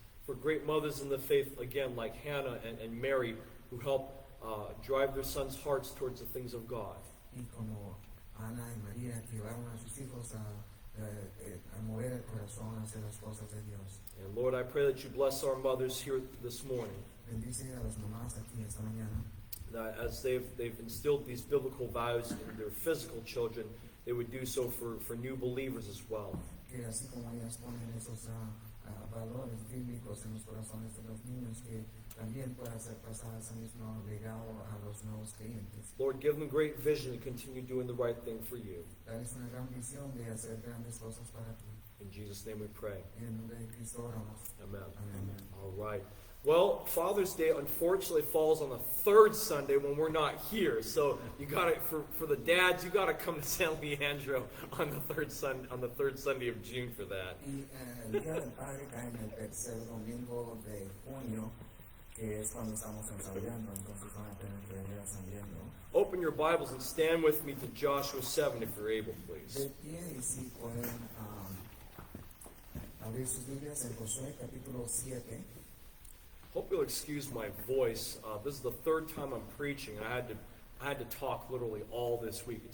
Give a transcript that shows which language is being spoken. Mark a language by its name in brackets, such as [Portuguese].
[English] For great mothers in the faith, again, like Hannah and Mary, who help drive their sons' hearts towards the things of God. [Spanish] Y como Ana y María que llevaron a sus hijos a mover el corazón hacia las cosas de Dios. [English] And Lord, I pray that you bless our mothers here this morning, [Spanish] Bendice a las mamás aquí esta mañana. [English] that as they've instilled these biblical values in their physical children, they would do so for new believers as well. [Spanish] Que así como ellas ponen esos valores bíblicos en los corazones de los niños, que también pueda ser pasado ese mismo legado a los nuevos creyentes. [English] Lord, give them great vision to continue doing the right thing for you. [Spanish] Darles una gran visión de hacer grandes cosas para ti. [English] In Jesus' name we pray. [Spanish] En el nombre de Cristo oramos. [English] Amen. [Spanish] Amén. [English] All right. Well, Father's Day unfortunately falls on the third Sunday when we're not here. So you got to for the dads, you got to come to San Leandro on the third Sunday of June for that. [Spanish] Y el Día del Padre cae en el tercer domingo de junio, que es cuando estamos ensayando, entonces van a tener que venir ensayando. [English] Open your Bibles and stand with me to Joshua 7 if you're able, [Spanish] De [English] please. [Spanish] pie y si pueden abrir sus Biblias en Josué capítulo 7. [English] Hope you'll excuse my voice. This is the third time I'm preaching, and I had to talk literally all this week.